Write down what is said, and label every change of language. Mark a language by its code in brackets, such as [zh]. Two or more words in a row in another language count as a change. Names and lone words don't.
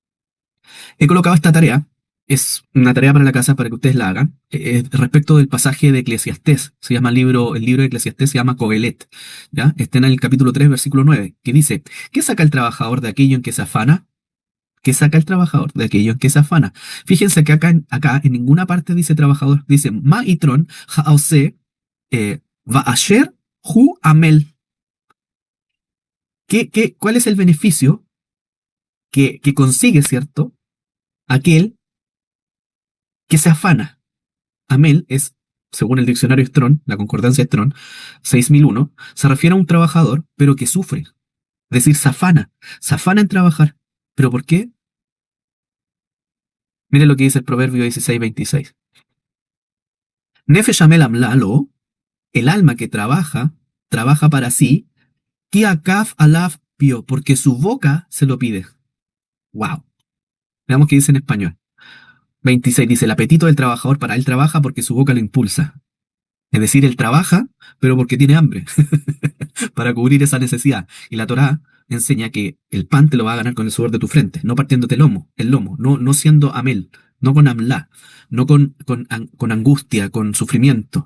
[es] He colocado esta tarea, es una tarea para la casa para que ustedes la hagan, respecto del pasaje de Eclesiastés. El libro de Eclesiastés se llama Cogelet, ¿ya? Está en el capítulo 3, versículo 9, que dice, ¿qué saca el trabajador de aquello en que se afana? ¿Qué saca el trabajador de aquello en que se afana? Fíjense que acá en ninguna parte dice trabajador, dice [he] מה יתרון העושה באשר הוא עמל. [es] ¿Cuál es el beneficio que consigue, cierto? Aquel que se afana. Amel es, según el diccionario Strong, la concordancia Strong, 6001, se refiere a un trabajador, pero que sufre. Es decir, se afana en trabajar. ¿Pero por qué? Miren lo que dice el Proverbio 16:26. [he] נפש עמל עמלה לו, [es] el alma que trabaja, trabaja para sí, [he] כי אכף עליו פיהו, [es] porque su boca se lo pide. Wow. Veamos qué dice en español. 26 dice, el apetito del trabajador para él trabaja porque su boca lo impulsa. Es decir, él trabaja, pero porque tiene hambre, para cubrir esa necesidad. Y la Torá enseña que el pan te lo va a ganar con el sudor de tu frente, no partiéndote el lomo, no siendo amel, no con amlá, no con angustia, con sufrimiento.